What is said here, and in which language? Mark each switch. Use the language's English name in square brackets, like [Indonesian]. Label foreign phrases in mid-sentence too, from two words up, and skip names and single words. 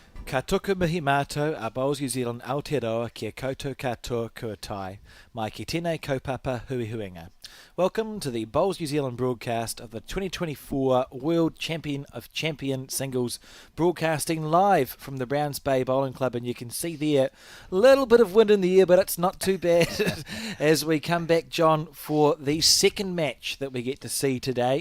[Māori] Ka tuku mihi mātou a Bowls New Zealand Aotearoa kia koutou katoa kua tae, mai ki tēnei kaupapa hui huinga. [English] Welcome to the Bowls New Zealand broadcast of the 2024 World Champion of Champion Singles, broadcasting live from the Browns Bay Bowling Club, and you can see there a little bit of wind in the air, but it's not too bad as we come back, John, for the second match that we get to see today.